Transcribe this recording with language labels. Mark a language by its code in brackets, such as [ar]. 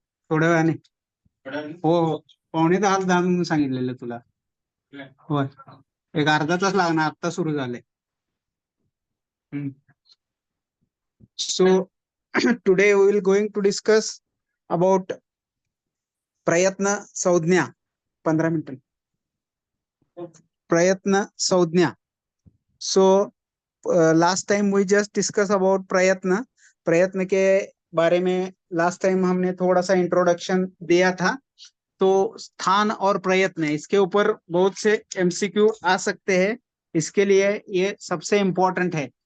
[mr] थोड्या वेळाने हो 9:45 म्हणून सांगितलेलं तुला. होय, एक अर्धा तास लागणार, आता सुरू झाले. [en] So today we will going to discuss about प्रयत्न संज्ञा. [mr] 15 मिनिट. प्रयत्न संज्ञा. [en] So last time we just discuss about [hi] प्रयत्न के बारे में लास्ट टाइम हमने थोड़ा सा इंट्रोडक्शन दिया था. तो स्थान और प्रयत्न, इसके ऊपर बहुत से एमसीक्यू आ सकते हैं, इसके लिए ये सबसे इम्पोर्टेंट है.